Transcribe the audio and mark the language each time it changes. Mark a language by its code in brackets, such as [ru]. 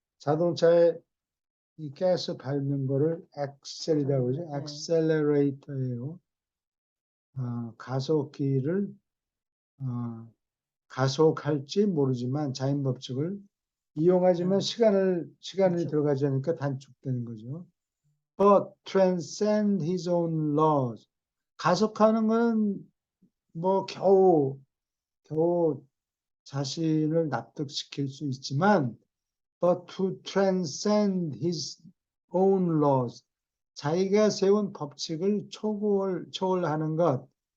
[ko] 자동차에 이 가스 밟는 거를 accel이라고 그러죠. 네. accelerator예요. 가속기를 가속할지 모르지만 자연 법칙을 이용하지만 시간이 단축. 들어가지 않으니까 단축되는 거죠. [en] But transcend his own laws. [ko] 가속하는 건 뭐 겨우 자신을 납득시킬 수 있지만 [en] but to transcend his own laws. [ko] 자기가 세운 법칙을 초월하는 것.